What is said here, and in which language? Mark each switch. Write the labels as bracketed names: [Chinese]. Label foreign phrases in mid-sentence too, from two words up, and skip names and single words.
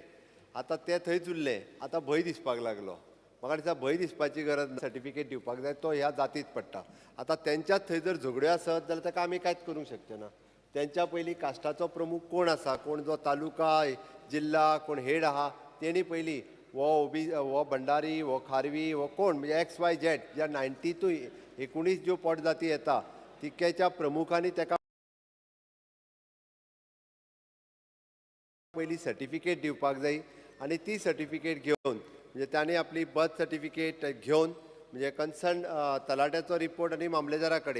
[Konkani] आतां ते थंयच उरले. आतां भंय दिसपाक लागलो. म्हाका दिसता भंय दिसपाची गरज ना. सर्टिफिकेट दिवपाक जाय तो ह्या जातीत पडटा. आतां तेंच्यात थंय जर झगड्यो आसत जाल्यार ताका आमी कांयच करूंक शकचे ना. त्यांच्या पयलीं कास्टाचो प्रमुख कोण आसा, कोण जो तालुका जिल्हा कोण हेड आहा तेणी पयलीं वो भंडारी वो खारवी वो कोण म्हणजे XYZ ज्या 90 to 19 ज्यो पोट जाती येता तितक्याच्या प्रमुखांनी ताका पयलीं सर्टिफिकेट दिवपाक जाय आनी ती सर्टिफिकेट घेवन म्हणजे तांणी आपली [English] birth certificate [Konkani] घेवन म्हणजे कन्सर्न तलाट्याचो रिपोर्ट आनी मामलेदारा कडेन.